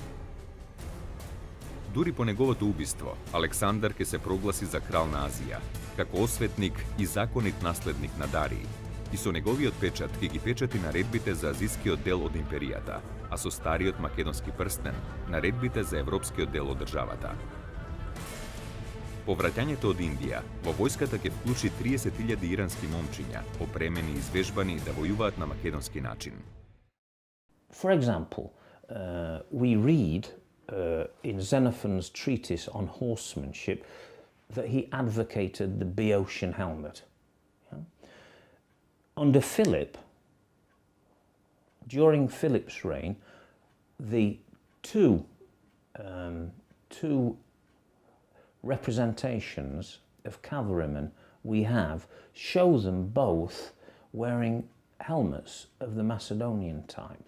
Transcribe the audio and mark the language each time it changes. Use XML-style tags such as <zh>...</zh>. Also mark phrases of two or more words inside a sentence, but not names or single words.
<mk>Дури по неговото убиство, Александар ќе се прогласи за крал на Азија, како осветник и законит наследник на Дарий, и со неговиот печат ќе ги печати наредбите за азискиот дел од империјата, а со стариот македонски прстен наредбите за европскиот дел од државата. По враќањето од Индија, во војската ќе вклучи 30.000 ирански момчиња, опремени и извежбани да војуваат на македонски начин.</mk> <en>For example, we read in Xenophon's treatise on horsemanship that he advocated the Boeotian helmet. Under Philip, during Philip's reign, the two representations of cavalrymen we have show them both wearing helmets of the Macedonian type.</en>